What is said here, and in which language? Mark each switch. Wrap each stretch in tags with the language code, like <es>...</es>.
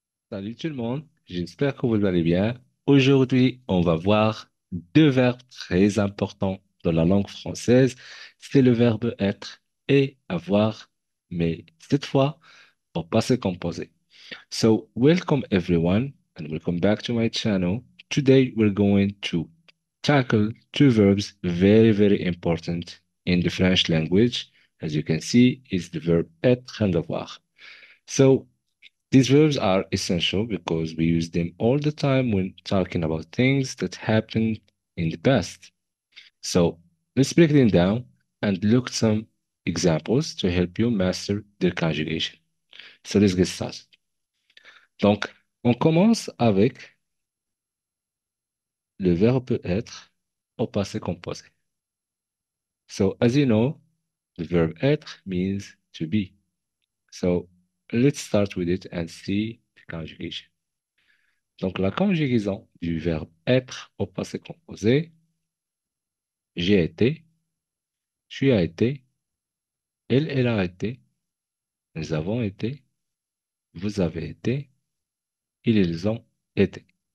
<fr>Salut tout le monde, j'espère que vous allez bien. Aujourd'hui, on va voir deux verbes très importants dans la langue française. C'est le verbe être et avoir, mais cette fois au passé composé.</fr> <en>So, welcome everyone and welcome back to my channel. Today we're going to tackle two verbs very important in the French language. As you can see, is the verb être and avoir. So, these verbs are essential because we use them all the time when talking about things that happened in the past. So let's break them down and look at some examples to help you master their conjugation. So let's get started.</en> <fr>Donc, on commence avec le verbe être au passé composé.</fr> <en>So as you know, the verb être means to be. So let's start with it and see the conjugation.</en> <fr>Donc, la conjugaison du verbe être au passé composé, j'ai été, tu as été, elle a été, nous avons été, vous avez été, ils ont été.</fr>